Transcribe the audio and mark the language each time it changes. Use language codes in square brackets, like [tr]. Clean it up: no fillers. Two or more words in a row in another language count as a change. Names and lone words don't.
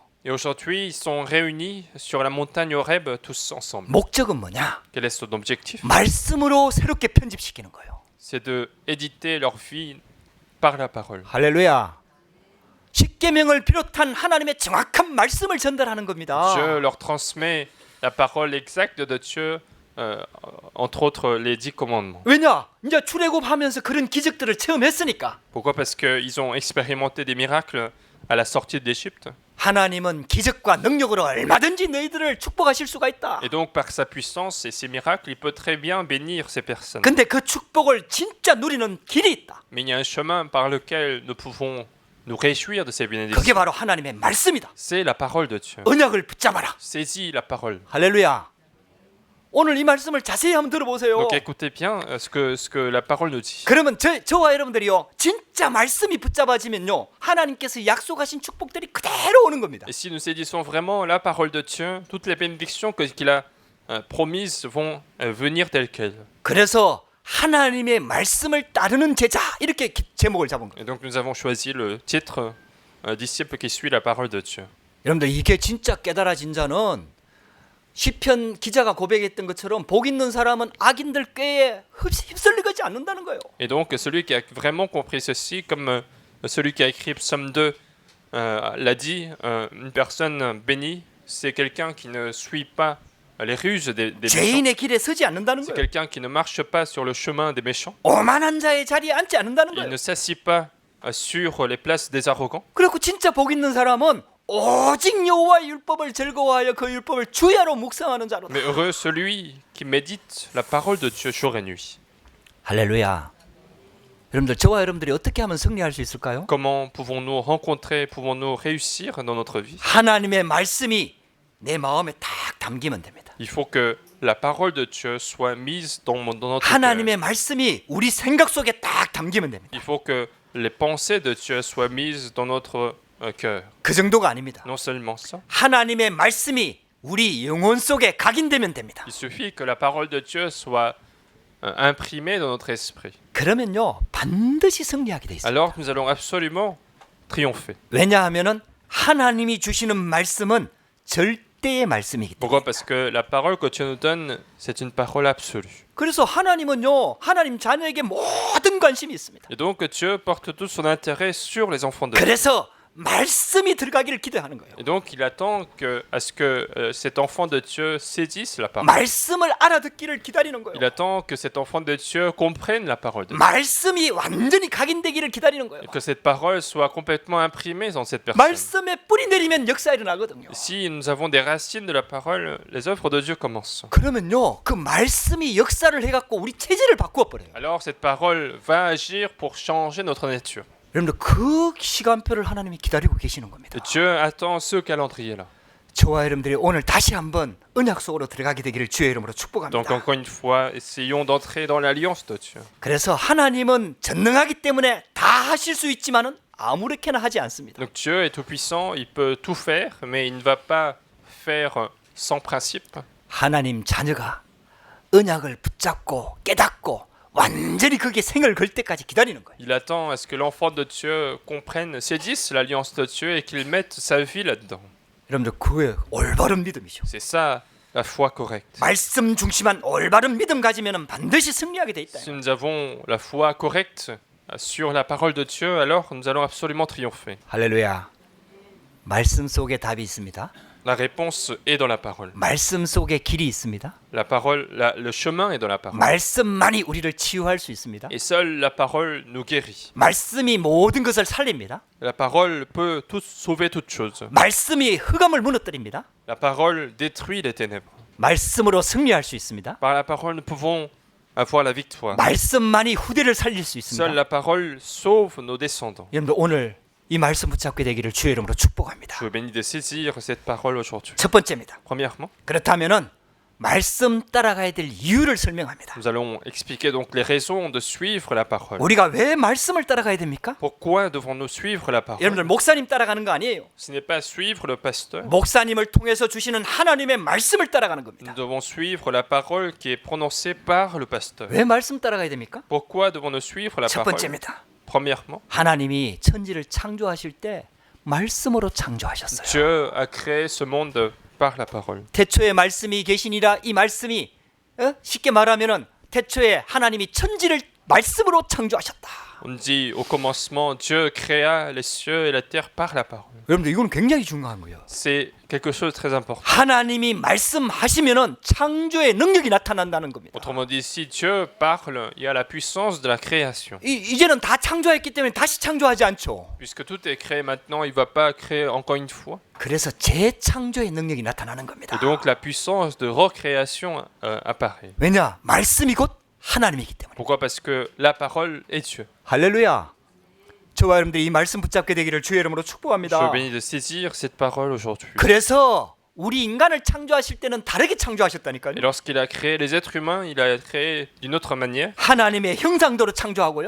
[fr] Et aujourd'hui, ils sont réunis sur la montagne Horeb tous ensemble. [ko] 목적은 뭐냐? [fr] Quel est son objectif? [ko] 말씀으로 새롭게 편집시키는 거예요. [fr] C'est de éditer leur vie par la parole. [ko] 할렐루야. 십계명을 비롯한 하나님의 정확한 말씀을 전달하는 겁니다. [fr] Dieu leur transmet la parole exacte de Dieu, entre autres les 10 commandements. [ko] 왜냐? 이제 출애굽하면서 그런 기적들을 체험했으니까. [fr] Pourquoi? Parce qu'ils ont expérimenté des miracles à la sortie d'Égypte. [ko] 하나님은 기적과 능력으로 얼마든지 너희들을 축복하실 수가 있다. [fr] Et donc par sa puissance et ses miracles, il peut très bien bénir ces personnes. [ko] 근데 그 축복을 진짜 누리는 길이 있다. [fr] Mais il y a un chemin par lequel nous pouvons nous réjouir de ces [ko] 그게 [fr] bénédictions. [ko] 바로 하나님의 말씀이다. [fr] C'est la parole de Dieu. [ko] 언약을 붙잡아라. [fr] Saisis la parole. [ko] 할렐루야. 오늘 이 말씀을 자세히 한번 들어보세요. [fr] Donc écoutez bien ce que la parole nous dit. [ko] 그러면 저와 여러분들이요 진짜 말씀이 붙잡아지면요 하나님께서 약속하신 축복들이 그대로 오는 겁니다. [fr] Et si nous saisissons vraiment la parole de Dieu, toutes les bénédictions qu'il a promises vont venir telles quelles. [ko] 그래서 하나님의 말씀을 따르는 제자 이렇게 제목을 잡은 거예요. [fr] Et donc nous avons choisi le titre disciple qui suit la parole de Dieu. [ko] 여러분들 이게 진짜 깨달아진 자는 시편 기자가 고백했던 것처럼 복 있는 사람은 악인들 꾀에 휩쓸리지 않는다는 거예요. [fr] Et donc celui qui a vraiment compris ceci, comme celui qui a écrit Psaume 2 l'a dit, une personne bénie, c'est quelqu'un qui ne suit pas les ruses des méchants. [ko] 죄인의 길에 서지 않는다는 [fr] C'est [ko] 거예요. [fr] quelqu'un qui ne marche pas sur le chemin des méchants. [ko] 오만한 자의 자리에 앉지 않는다는 [fr] Il [ko] 거예요. [fr] ne s'assit pas sur les places des arrogants. [ko] 그리고 진짜 복 있는 사람은 오직 여호와의 율법을 즐거워하여 그 율법을 주야로 묵상하는 자로다. [fr] Mais heureux celui qui médite la parole de Dieu jour et nuit. [ko] 할렐루야. 여러분들 저와 여러분들이 어떻게 하면 승리할 수 있을까요? [fr] Comment pouvons-nous rencontrer, pouvons-nous réussir dans notre vie? [ko] 하나님의 말씀이 내 마음에 딱 담기면 됩니다. [fr] Il faut que la parole de Dieu soit mise dans notre cœur. [ko] 하나님의 말씀이 우리 생각 속에 딱 담기면 됩니다. [fr] Il faut que les pensées de Dieu soient mises dans notre cœur. [ko] 그 정도가 아닙니다. [fr] Non seulement ça, [ko] 하나님의 말씀이 우리 영혼 속에 각인되면 됩니다. [fr] il suffit que la parole de Dieu soit imprimée dans notre esprit. [ko] 그러면요 반드시 승리하게 돼 있습니다. [fr] Alors nous allons absolument triompher. [ko] 왜냐하면은 하나님이 주시는 말씀은 절대의 말씀이기 때문에. [fr] Pourquoi? Parce que la parole que Dieu nous donne, c'est une parole absolue. [ko] 그래서 하나님은요 하나님 자녀에게 모든 관심이 있습니다. [fr] Et donc Dieu porte tout son intérêt sur les enfants de Dieu. [ko] 그래서 말씀이 들어가기를 기대하는 거예요. [fr] Et donc il attend à ce que cet enfant de Dieu saisisse la parole. [ko] 말씀을 알아듣기를 기다리는 거예요. [fr] Il attend que cet enfant de Dieu comprenne la parole de Dieu. [ko] 말씀이 완전히 각인되기를 기다리는 거예요. [fr] Et que cette parole soit complètement imprimée dans cette personne. [ko] 말씀에 뿌리 내리면 역사 일어나거든요. [fr] Si nous avons des racines de la parole, les œuvres de Dieu commencent. [ko] 그러면요 그 말씀이 역사를 해갖고 우리 체질을 바꾸어 버려요. [fr] Alors cette parole va agir pour changer notre nature. [ko] 여러분들 그 시간표를 하나님이 기다리고 계시는 겁니다. [fr] Et Dieu attend ce calendrier-là. [ko] 저와 여러분들이 오늘 다시 한번 언약 속으로 들어가게 되기를 주의 이름으로 [fr] Donc [ko] 축복합니다. [fr] encore une fois, essayons d'entrer dans l'alliance de Dieu. [ko] 그래서 하나님은 전능하기 때문에 다 하실 수 있지만은 아무렇게나 하지 않습니다. [fr] Donc Dieu est tout-puissant, il peut tout faire, mais il ne va pas faire sans principe. [ko] 하나님 자녀가 언약을 붙잡고 깨닫고 완전히 그게 생을 걸 때까지 기다리는 거예요. [fr] Il attend à ce que l'enfant de Dieu comprenne, saisisse l'alliance de Dieu et qu'il mette sa vie là-dedans. [ko] 여러분들 그게 올바른 믿음이죠. [fr] C'est ça la foi correcte. [ko] 말씀 중심한 올바른 믿음 가지면은 반드시 승리하게 돼 있다. [fr] Si nous avons la foi correcte sur la parole de Dieu, alors nous allons absolument triompher. [ko] 할렐루야. 말씀 속에 답이 있습니다. [fr] La réponse est dans la parole. [ko] 말씀 속에 길이 있습니다. [fr] La parole, le chemin est dans la parole. [ko] 말씀만이 우리를 치유할 수 있습니다. [fr] Et seule la parole nous guérit. [ko] 말씀이 모든 것을 살립니다. [fr] La parole peut sauver toute chose. [ko] 말씀이 흑암을 무너뜨립니다. [fr] La parole détruit les ténèbres. [ko] 말씀으로 승리할 수 있습니다. [fr] Par la parole, nous pouvons avoir la victoire. [ko] 말씀만이 후대를 살릴 수 [fr] Seule [ko] 있습니다. [fr] la parole sauve nos descendants. [ko] 여러분들 오늘 이 말씀 붙잡게 되기를 주의 이름으로 축복합니다. [fr] Je vous bénis de saisir cette parole aujourd'hui. [ko] 첫 번째입니다. [fr] Premièrement, [ko] 그렇다면은 말씀 따라가야 될 이유를 설명합니다. [fr] nous allons expliquer donc les raisons de suivre la parole. [ko] 우리가 왜 말씀을 따라가야 됩니까? [fr] Pourquoi devons-nous suivre la parole? [ko] 여러분들 목사님 따라가는 거 아니에요. [fr] Ce n'est pas suivre le pasteur. [ko] 목사님을 통해서 주시는 하나님의 말씀을 따라가는 겁니다. [fr] Nous devons suivre la parole qui est prononcée par le pasteur. [ko] 왜 말씀 따라가야 됩니까? [fr] Pourquoi devons-nous suivre la [ko] 첫 [fr] parole? [ko] 번째입니다. [fr] Premièrement, [ko] 하나님이 천지를 창조하실 때 말씀으로 창조하셨어요. [fr] Dieu a créé ce monde par la parole. [ko] 태초에 말씀이 계시니라 이 말씀이 쉽게 말하면은 태초에 하나님이 천지를 말씀으로 창조하셨다. [fr] On dit au commencement, Dieu créa les cieux et la terre par la parole. [ko] 여러분들 이건 굉장히 중요한 거예요. [fr] C'est quelque chose de très important. [ko] 하나님이 말씀하시면은 창조의 능력이 나타난다는 겁니다. [fr] Autrement dit, si Dieu parle, il y a la puissance de la création. [ko] 이제는 다 창조했기 때문에 다시 창조하지 않죠. [fr] Puisque tout est créé maintenant, il ne va pas créer encore une fois. [ko] 그래서 재창조의 능력이 나타나는 겁니다. [fr] Et donc la puissance de recréation apparaît. [ko] 왜냐? 말씀이 곧 하나님이기 때문에. [fr] Pourquoi? Parce que la parole est Dieu. [ko] 할렐루야. 저와 여러분들이 이 말씀 붙잡게 되기를 주의 이름으로 [fr] Je [ko] 축복합니다. [fr] vous bénis de saisir cette parole aujourd'hui. [ko] 그래서 우리 인간을 창조하실 때는 다르게 창조하셨다니까요. [fr] Et lorsqu'il a créé les êtres humains, il a créé d'une autre manière. [ko] 하나님의 형상대로 창조하고요.